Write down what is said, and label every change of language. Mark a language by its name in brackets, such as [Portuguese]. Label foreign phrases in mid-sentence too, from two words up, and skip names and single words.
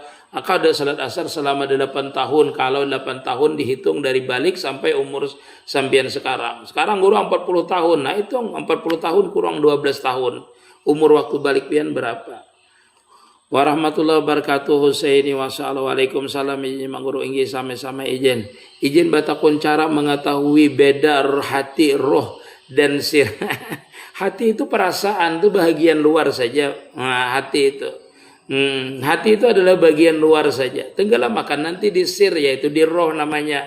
[Banjar] Kada salat asar selama 8 tahun. Kalau 8 tahun dihitung dari balik sampai umur sampian sekarang. [Indonesian] Sekarang kurang 40 tahun. [Banjar] Nah, itu 40 tahun kurang 12 tahun. Umur waktu balik pian berapa? [Arabic] ورحمة الله وبركاته. [Banjar] Husaini wassalamualaikum salam izin mangguru inggi sama-sama izin. Izin batakun cara mengetahui beda hati, roh dan sir. [Indonesian] Hati itu perasaan, itu bagian luar saja. Nah, hati itu. Hati itu adalah bagian luar saja. Tenggelamkan nanti di sir, yaitu di roh namanya.